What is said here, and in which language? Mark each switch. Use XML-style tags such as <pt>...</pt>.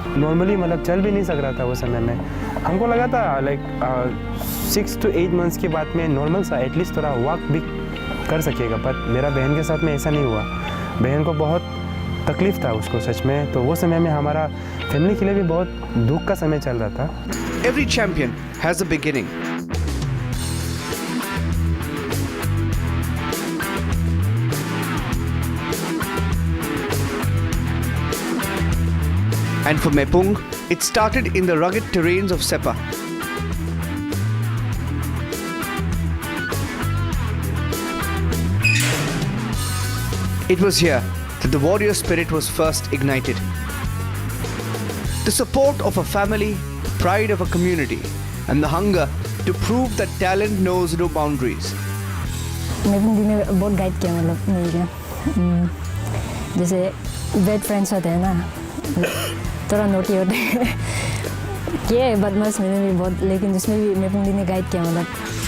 <hi>Normally मतलब चल भी नहीं सक रहा था वो समय में। हमको लगा था</hi> <en>like 6 to 8 months</en> <hi>के बाद में नॉर्मल सा एटलीस्ट थोड़ा वॉक भी कर सकेगा। बट मेरा बहन के साथ में ऐसा नहीं हुआ। बहन को बहुत तकलीफ था उसको सच में। तो वो समय में हमारा फैमिली के लिए भी बहुत दुख का समय चल रहा था।</hi> <en>Every champion has a beginning. And for Mepung, it started in the rugged terrains of Sepa. It was here that the warrior spirit was first ignited. The support of a family, pride of a community, and the hunger to prove that talent knows no boundaries.</en> <hi>मेपुंग दी ने बहुत guide किया, मतलब नहीं क्या जैसे wait friends होते हैं ना, थोड़ा नोटी होते हैं ये बदमाश मैंने भी बहुत, लेकिन जिसमें भी मेपुंग दी ने गाइड किया मतलब</hi>